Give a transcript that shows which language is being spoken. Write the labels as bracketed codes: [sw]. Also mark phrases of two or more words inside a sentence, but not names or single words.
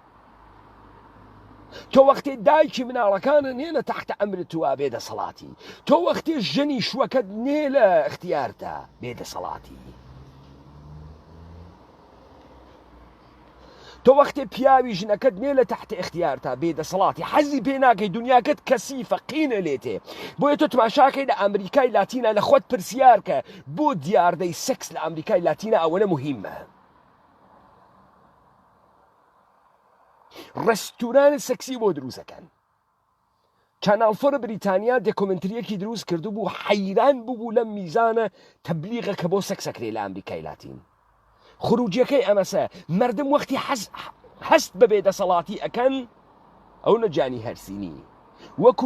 [sdh] تۆ وەختی دایکی مناڵەکانە نێنە تەحتە ئەمرت توە بێدەسەڵاتی تۆ وەختی ژنی شوەکەت نێ لە اختیارتە بێدەسەڵاتی تۆ وەختێ پیاوی ژنەکەت نێ لە تحت اختیار تا بێدەسەڵاتی حەزی پێ ناکەی دنیاکەت کەسیفە قینە لێتێ بۆیە تۆ تماشاکەی لە ئەمریکای لاتینە لە خۆت پرسیار کە بۆ دیاردەی سەکس لە ئەمریکای لاتینە ئەوەنە مهمە ڕستوران سەکسی بۆ دروستەکەن چانال فۆر بریتانیا دێکۆمنتریەکی دروست کردو بوو حەیران بوو لەم میزانە تەبلیغە کە بۆ سەکسەکرێ لە ئەمریکای لاتین خروجیەکەی ئەمەسە مردم وەختی هەست بە بێدەسەڵاتی ئەکەن ئەو نەجانی هەرسینی وەکو